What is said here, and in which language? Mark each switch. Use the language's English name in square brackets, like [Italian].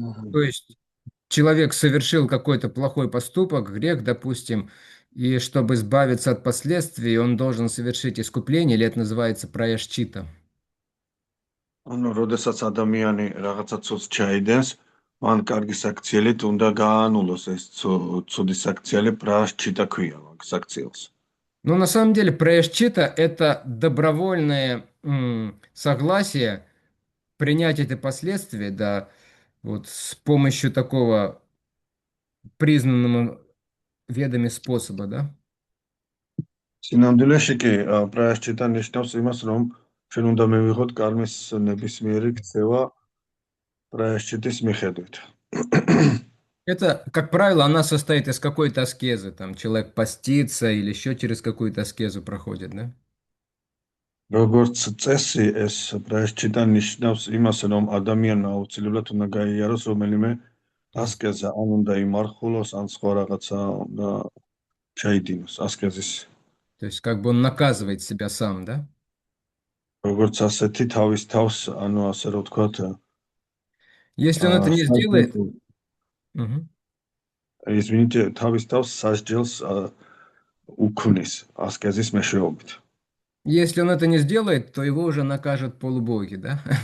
[Russian] То есть человек совершил какой-то плохой поступок, грех, допустим, и чтобы избавиться от последствий, он должен совершить искупление, или это называется праешчита. [Georgian] ანუ როდესაც ადამიანი რაღაცა ცუდს ჩაიდენს, მან კარგი საქციელით უნდა გაანულოს ეს ცუდი საქციელი, პრაშჩიტა ქვია მაგ საქციელს. [Russian] Но на самом деле праешчита — это добровольное согласие принять эти последствия, да, вот с помощью такого признанного ведами способа, да? [Georgian] სინამდვილეში კი პრაშჩიტა ნიშნავს იმას, რომ ჩვენ უნდა მივიღოთ კარმის ნებისმიერი ქცევა პრაშჩიტის მიხედვით. [Russian] Это, как правило, она состоит из какой-то аскезы. Там человек постится или еще через какую-то аскезу проходит, да? [Georgian] როგორც წესი, ეს პრაშჩიტა ნიშნავს იმას, რომ ადამიანმა აუცილებლად უნდა გაიაროს რომელიმე ასკეზა, ან უნდა იმარხულოს, ან სხვა რაღაცა უნდა ჩაიდინოს ასკეზის. [Russian] То есть как бы он наказывает себя сам, да? [Georgian] როგორც ასეთი თავის თავს, ანუ ასე რომ ვთქვათ, [Russian] Если он это не сделает, [Georgian] სასჯელს, Мгм. [Russian] извините, [Georgian] თავის თავს სასჯელს უქმნის ასკეზის მეშვეობით. [Russian] Если он это не сделает, то его уже накажут полубоги, да?